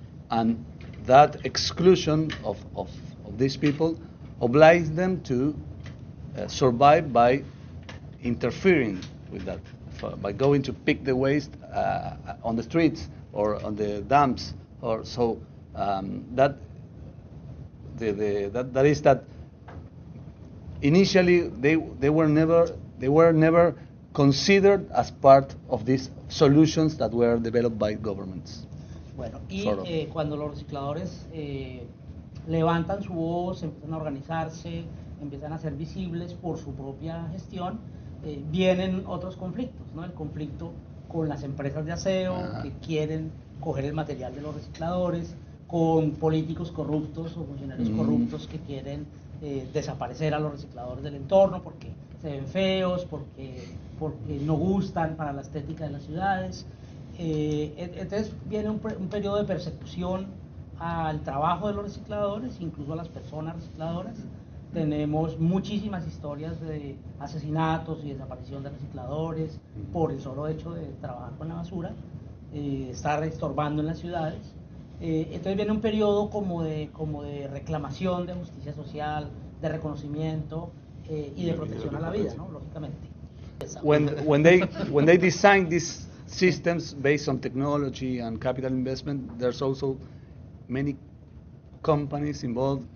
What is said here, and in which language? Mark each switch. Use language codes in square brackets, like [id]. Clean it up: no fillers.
[en] And that exclusion of these people obliges them to survive by interfering with that, by going to pick the waste on the streets or on the dumps, or so that is that initially they were never considered as part of these solutions that were developed by governments. [es] Bueno, y cuando los recicladores levantan su voz, empiezan a organizarse, empiezan a ser visibles por su propia gestión, vienen otros conflictos, ¿no? El conflicto con las empresas de aseo que quieren coger el material de los recicladores, con políticos corruptos o funcionarios corruptos que quieren desaparecer a los recicladores del entorno porque se ven feos, porque no gustan para la estética de las ciudades. Entonces viene un periodo de persecución al trabajo de los recicladores, incluso a las personas recicladoras. Tenemos muchísimas historias de asesinatos y desaparición de recicladores por el solo hecho de trabajar con la basura, estar estorbando en las ciudades. Entonces viene un periodo como de reclamación de justicia social, de reconocimiento y de protección a la vida, ¿no? Lógicamente. [en] When they design these systems based on technology and capital investment, there's also many companies involved.